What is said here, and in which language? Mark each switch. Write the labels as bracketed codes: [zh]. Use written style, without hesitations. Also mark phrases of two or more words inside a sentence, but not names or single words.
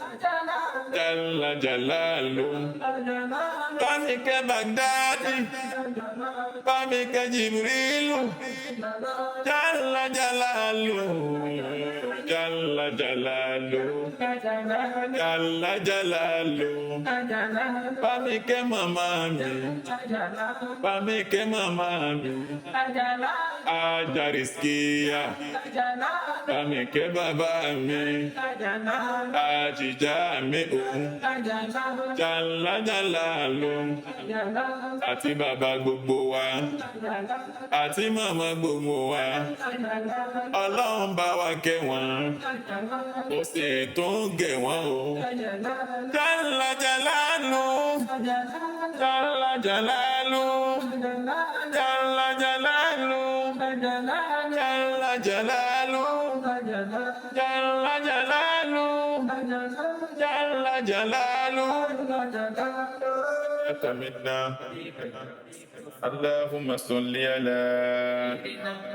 [ar] جل جلاله [yo] Pami ke Baghdadi Pami ke Jibrilu [ar] جل جلاله جل جلاله جل جلاله [yo] Pami ke mama mi Pami ke mama mi Ajariskia Pami ke baba mi Ajija mi [ar] جل جلاله [yo] Àti bàbá gbogbo wa àti màmá gbogbo wa Ọlọ́run bá wa kẹ́ wọn ó sì tún gẹ̀ wọ́n o. [ar] جل جلاله جل جلاله جل جلاله جل جلاله جل جلاله جل جلاله أتامينا اللهم صل على